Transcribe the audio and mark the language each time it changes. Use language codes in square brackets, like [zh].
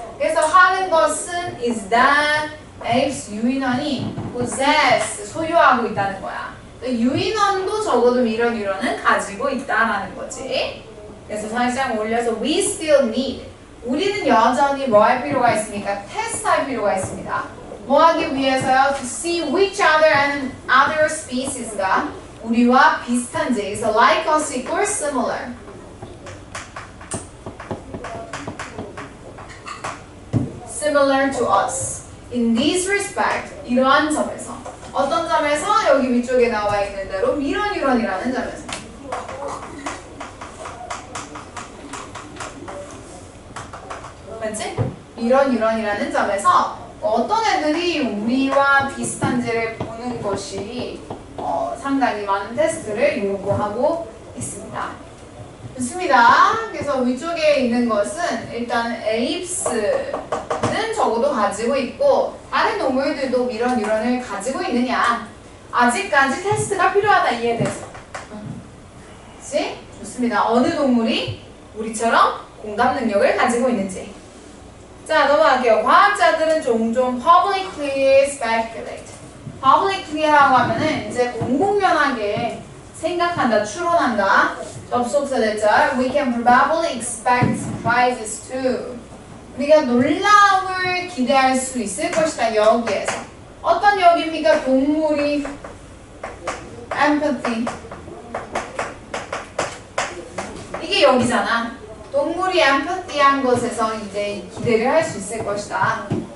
[ko] 그래서 하는 것은 [en] is that apes [ko] 유인원이 possess 소유하고 있다는 거야. 유인원도 적어도 이런 유런은 가지고 있다라는 거지. 그래서 살짝 올려서 [en] we still need. [ko] 우리는 여전히 뭐 할 필요가 있습니까? 테스트할 필요가 있습니다. 뭐 하기 위해서요? [en] To see which other and other species가 [ko] 우리와 비슷한지. 그래서 [en] like us equals similar. Similar to us. In this respect, [ko] 이러한 점에서. 어떤 점에서? 여기 위쪽에 나와 있는 대로 이런 유런이라는 점에서. 맞지? 이런 유런이라는 점에서 어떤 애들이 우리와 비슷한지를 보는 것이 상당히 많은 테스트를 요구하고 있습니다. 좋습니다. 그래서 위쪽에 있는 것은 일단 apes는 적어도 가지고 있고 다른 동물들도 이런 유런을 가지고 있느냐 아직까지 테스트가 필요하다 이에 대해서. 그치? 좋습니다. 어느 동물이 우리처럼 공감 능력을 가지고 있는지. 자, 넘어갈게요. 과학자들은 종종 [en] publicly speculate. [ko] publicly라고 하면은 이제 공공연하게 생각한다, 추론한다. 접속사 대절. [en] We can probably expect surprises too. [ko] 우리가 놀라움을 기대할 수 있을 것이다. 여기에서. 어떤 여기입니까? 동물이 empathy. 이게 여기잖아. 동물이 empathy한 것에서 이제 기대를 할 수 있을 것이다.